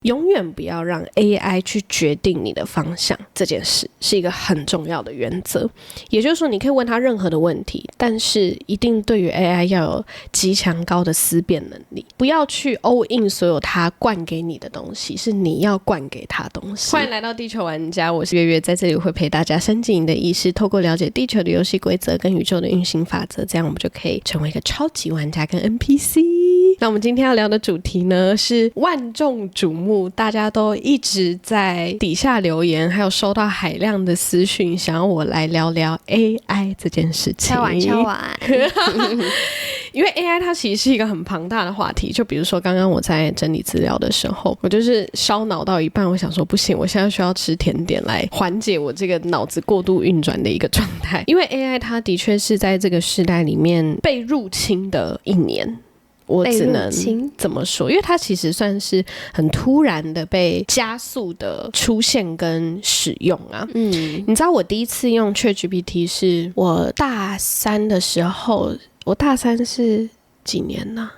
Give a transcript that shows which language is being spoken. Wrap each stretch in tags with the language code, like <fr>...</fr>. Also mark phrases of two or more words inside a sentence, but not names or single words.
<zh>永遠不要讓 AI 去決定你的方向，這件事是一個很重要的原則。也就是說，你可以問他任何的問題，但是一定对於 AI 要有極強高的思辨能力，不要去</zh> <en>all in</en> <zh>所有他灌給你的東西，是你要灌給他東西。歡迎來到地球玩家，我是月月，在這裡會陪大家深進你的意識，透過了解地球的遊戲規則跟宇宙的運行法則，這樣我們就可以成為一個超級玩家跟 NPC。那我們今天要聊的主題呢，是萬众矚目，大家都一直在底下留言，還有收到海量的私訊，想要我來聊聊 AI 這件事情。敲碗因為 AI 它其實是一個很龐大的話題，就比如说剛剛我在整理資料的時候，我就是燒腦到一半，我想說不行，我現在需要吃甜點來緩解我這個腦子過度運轉的一個狀態。因為 AI 它的確是在這個時代裡面被入侵的一年，我只能怎麼說？因為它其實算是很突然的被加速的出現跟使用啊。你知道我第一次用 ChatGPT 是我大三的時候，我大三是几年呢？</zh>